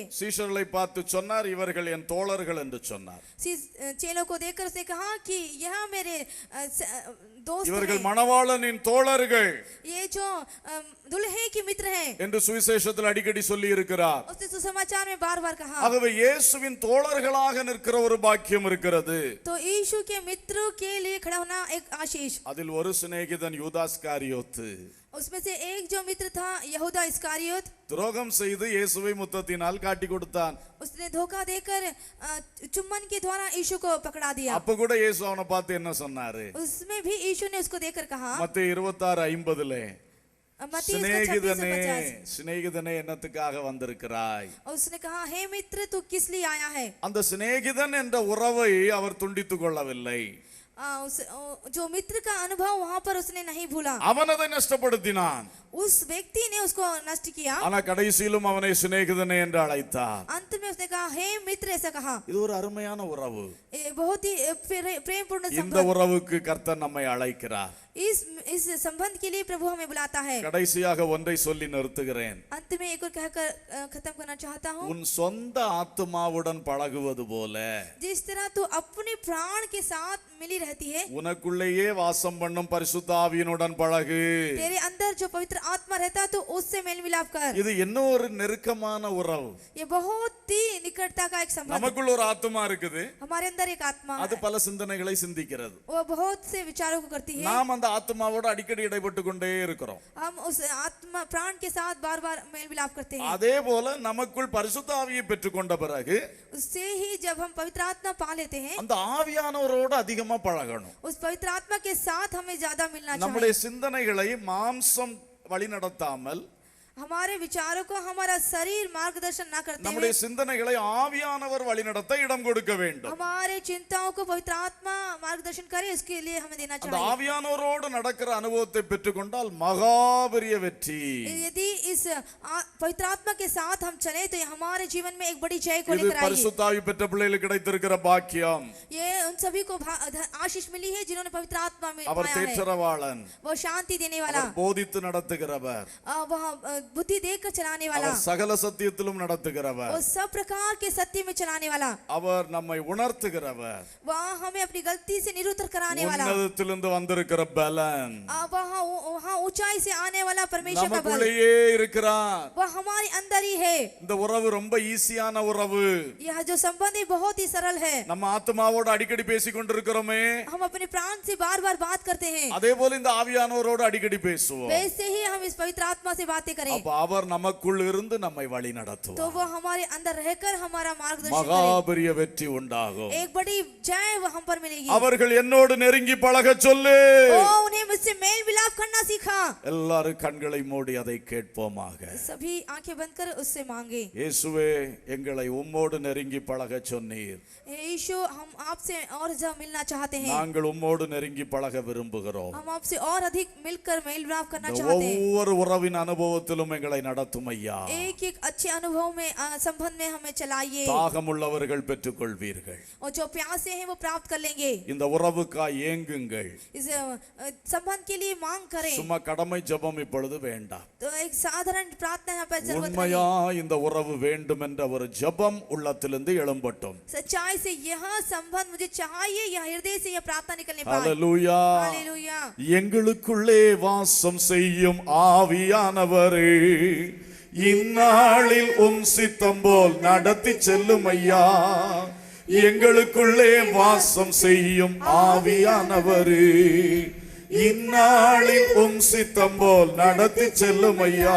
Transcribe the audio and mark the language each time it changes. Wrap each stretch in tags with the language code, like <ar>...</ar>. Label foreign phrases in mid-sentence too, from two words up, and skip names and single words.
<ta>சீஷர்களை பார்த்து சொன்னார், இவர்கள் என் தோழர்கள் என்று சொன்னார்.</ta> <hi>चेलों को देखकर उसने कहा कि यह मेरे दोस्त</hi> <ta>இவர்கள்</ta> <hi>हैं।</hi> <ta>மணவாளனின் தோழர்கள்</ta> <hi>ये जो दुल्हे के मित्र हैं</hi> <ta>என்று சுவிசேஷத்தில் அடிக்கடி சொல்லி இருக்கிறார்.</ta> <hi>उसने सुसमाचार में बार बार कहा।</hi> <ta>ஆகவே இயேசுவின் தோழர்களாக நிற்கிற ஒரு பாக்கியம் இருக்கிறது.</ta> <hi>तो यीशु के मित्रों के लिए खड़ा होना एक आशीष।</hi> <ta>அதில் ஒரு சிநேகிதன் யூதாஸ்காரியோத்து</ta> <hi>उसमें से एक जो मित्र था यहूदा इस्कारियोत,</hi> <ta>துரோகம் செய்து இயேசுவை முத்தத்தினால் காட்டி கொடுத்தான்.</ta> <hi>उसने धोखा देकर चुम्बन के द्वारा यीशु को पकड़ा दिया।</hi> <ta>அப்ப கூட இயேசு அவனை பார்த்து என்ன சொன்னாரு?</ta> <hi>उसमें भी यीशु ने उसको देखकर कहा,</hi> <ta>மத்தேயு 26:50</ta> <hi>मत्ती</hi> <ta>சிநேகிதனே</ta> <hi>26:50,</hi> <ta>சிநேகிதனே என்னத்துக்காக வந்திருக்கிறாய்?</ta> <hi>उसने कहा हे मित्र तू किस लिए आया है?</hi> <ta>அந்த சிநேகிதன் என்ற உறவை அவர் துண்டித்துக் கொள்ளவில்லை.</ta> <hi>जो मित्र का अनुभव वहां पर उसने नहीं भूला।</hi> <ta>அவன் அதை நஷ்டப்படுத்தினான்.</ta> <hi>उस व्यक्ति ने उसको नष्ट किया।</hi> <ta>ஆனா கடைசியிலும் அவனை சிநேகிதனே என்று அழைத்தார்.</ta> <hi>अंत में उसने कहा हे मित्र ऐसा कहा।</hi> <ta>இது ஒரு அருமையான உறவு.</ta> <hi>ये बहुत ही प्रेमपूर्ण</hi> <ta>இந்த</ta> <hi>संबंध।</hi> <ta>உறவுக்கு கர்த்தர் நம்மை அழைக்கிறார்.</ta> <hi>इस संबंध के लिए प्रभु हमें बुलाता है।</hi> <ta>கடைசியாக ஒன்றை சொல்லி நிறுத்துகிறேன்.</ta> <hi>अंत में एक और कहकर खत्म करना चाहता हूँ।</hi> <ta>உன் சொந்த ஆத்துமாவுடன் பழகுவது போல</ta> <hi>जिस तरह तू अपने प्राण के साथ मिली रहती है,</hi> <ta>உனக்குள்ளேயே வாசம் பண்ணும் பரிசுத்த ஆவியினுடன் பழகு.</ta> <hi>तेरे अंदर जो पवित्र आत्मा रहता है तो उससे मेल मिलाप कर।</hi> <ta>இது இன்னும் ஒரு நெருக்கமான உறவு.</ta> <hi>ये बहुत ही निकटता का एक संबंध।</hi> <ta>நமக்குள்ள ஒரு ஆத்துமா இருக்குது,</ta> <hi>हमारे अंदर एक आत्मा</hi> <ta>அது பல சிந்தனைகளை சிந்திக்கிறது.</ta> <hi>वो बहुत से विचारों को करती है।</hi> <ta>நாம் அந்த ஆத்துமாவோட அடிக்கடி இடைப்பட்டு கொண்டே இருக்கிறோம்.</ta> <hi>हम उस आत्मा प्राण के साथ बार बार मेल मिलाप करते हैं।</hi> <ta>அதே போல நமக்குள் பரிசுத்த ஆவியை பெற்றுக்கொண்ட பிறகு</ta> <hi>उससे ही जब हम पवित्र आत्मा पा लेते हैं,</hi> <ta>அந்த ஆவியானவரோட அதிகமா பழகணும்.</ta> <hi>उस पवित्र आत्मा के साथ हमें ज्यादा मिलना</hi> <ta>நம்முடைய</ta> <hi>चाहिए।</hi> <ta>சிந்தனைகளை மாம்சம் வழிநடத்தாமல்,</ta> <hi>हमारे विचारों को हमारा शरीर मार्गदर्शन ना करते</hi> <ta>நம்முடைய</ta> <hi>हुए</hi> <ta>சிந்தனைகளை ஆவியானவர் வழிநடத்த இடம் கொடுக்க வேண்டும்.</ta> <hi>हमारे चिंताओं को पवित्र आत्मा मार्गदर्शन करे, इसके लिए हमें देना</hi> <ta>அந்த</ta> <hi>चाहिए।</hi> <ta>ஆவியானவரோடு நடக்கிற அனுபவத்தை பெற்றுக்கொண்டால் மகாபெரிய வெற்றி.</ta> <hi>यदि इस पवित्र आत्मा के साथ हम चले तो ये हमारे जीवन में एक बड़ी जय को</hi> <ta>இது</ta> <hi>लेकर आएगी।</hi> <ta>பரிசுத்த ஆவி பெற்ற பிள்ளைகளுக்கு கிடைத்திருக்கிற பாக்கியம்.</ta> <hi>ये उन सभी को आशीष मिली है जिन्होंने पवित्र आत्मा में</hi> <ta>அவர்</ta> <hi>पाया है।</hi> <ta>தேற்றரவாளன்,</ta> <hi>वो शांति देने वाला,</hi> <ta>அவர் போதித்து நடத்துகிறவர்,</ta> <hi>वह बुद्धि देकर चलाने वाला,</hi> <ta>அவர் சகல சத்தியத்திலும் நடத்துகிறவர்,</ta> <hi>वो सब प्रकार के सत्य में चलाने वाला,</hi> <ta>அவர் நம்மை உணர்த்துகிறவர்,</ta> <hi>वह हमें अपनी गलती से निरुत्तर कराने वाला,</hi> <ta>உன்னதத்திலிருந்து வந்திருக்கிற பலன்</ta> <hi>वहाँ ऊंचाई से आने वाला परमेश्वर का बल,</hi> <ta>நமக்குள்ளேயே இருக்கிறார்.</ta> <hi>वह हमारे अंदर ही है।</hi> <ta>இந்த உறவு ரொம்ப ஈஸியான உறவு.</ta> <hi>यह जो संबंध है बहुत ही सरल है।</hi> <ta>நம்ம ஆத்மாவோட அடிக்கடி பேசிக் கொண்டிருக்கிறோமே,</ta> <hi>हम अपने प्राण से बार बार बात करते हैं,</hi> <ta>அதே போல இந்த ஆவியானவரோடு அடிக்கடி பேசுவோம்.</ta> <hi>वैसे ही हम इस पवित्र आत्मा से बातें करें</hi> <ta>அப்ப அவர் நமக்குள் இருந்து நம்மை வழி</ta> <hi>तो</hi> <ta>நடத்துவார்.</ta> <hi>वो हमारे अंदर रहकर हमारा मार्गदर्शन करे।</hi> <ta>மகாபெரிய வெற்றி உண்டாகும்.</ta> <hi>एक बड़ी जय वो हम पर मिलेगी।</hi> <ta>அவர்கள் என்னோடு நெருங்கி பழக சொல்லு.</ta> <hi>ओ उन्हें उससे मेल विलाप करना सीखा।</hi> <ta>எல்லாரும் கண்களை மூடி அதை கேட்போமாக.</ta> <hi>सभी आंखें बंद कर उससे मांगे।</hi> <ta>இயேசுவே, எங்களை உம்மோடு நெருங்கி பழக சொன்னீர்.</ta> <hi>यीशु, हम आपसे और ज्यादा मिलना चाहते हैं।</hi> <ta>நாங்கள் உம்மோடு நெருங்கி பழக விரும்புகிறோம்.</ta> <hi>हम आपसे और अधिक मिलकर मेल विलाप करना चाहते हैं।</hi> <ta>ஒவ்வொரு உறவின் அனுபவத்திலும் எங்களை நடத்தும் ஐயா.</ta> <hi>एक एक अच्छे अनुभव में संबंध में हमें चलाइए।</hi> <ta>தாகமுள்ளவர்கள் பெற்றுக்கொள்வீர்கள்.</ta> <hi>और जो प्यासे हैं वो प्राप्त कर लेंगे।</hi> <ta>இந்த உறவுக்காய் ஏங்குங்கள்.</ta> <hi>इस संबंध के लिए मांग करें।</hi> <ta>சும்மா கடமை ஜெபம் இப்பொழுது வேண்டாம்.</ta> <hi>तो एक साधारण प्रार्थना यहाँ पर जरूरत</hi> <ta>உண்மையா</ta> <hi>नहीं।</hi> <ta>இந்த உறவு வேண்டும் என்ற ஒரு ஜெபம் உள்ளத்திலிருந்து எழும்பட்டும்.</ta> <hi>सच्चाई से यह संबंध मुझे चाहिए, यह हृदय से यह प्रार्थना निकलने पाए।</hi> <ta>ஹல்லேலூயா.</ta> <hi>हालेलुया।</hi> <ta>எங்களுக்குள்ளே வாசம் செய்யும் ஆவியானவரே, இந்நாளில் உம் சித்தம் போல் நடத்தி செல்லும் ஐயா. எங்களுக்குள்ளே வாசம் செய்யும் ஆவியானவரே, இந்நாளில் உம் சித்தம் போல் நடத்தி செல்லும் ஐயா.</ta>